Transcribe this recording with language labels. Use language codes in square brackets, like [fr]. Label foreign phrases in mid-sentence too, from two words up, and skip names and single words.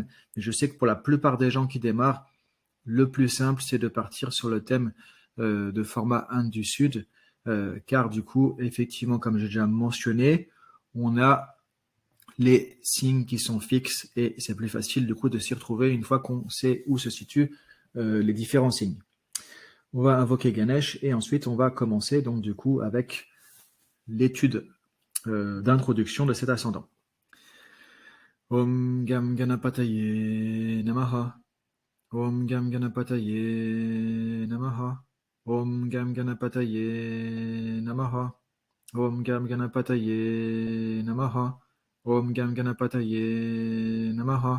[fr] Mais je sais que pour la plupart des gens qui démarrent, le plus simple, c'est de partir sur le thème de format Inde du Sud, car du coup, effectivement, comme j'ai déjà mentionné, on a les signes qui sont fixes et c'est plus facile du coup de s'y retrouver une fois qu'on sait où se situent les différents signes. On va invoquer Ganesh et ensuite on va commencer donc du coup avec l'étude d'introduction de cet ascendant. [sa] ॐ गं गणपतये नमः. ॐ गं गणपतये नमः. ॐ गं गणपतये नमः. ॐ गं गणपतये नमः. ॐ गं गणपतये नमः.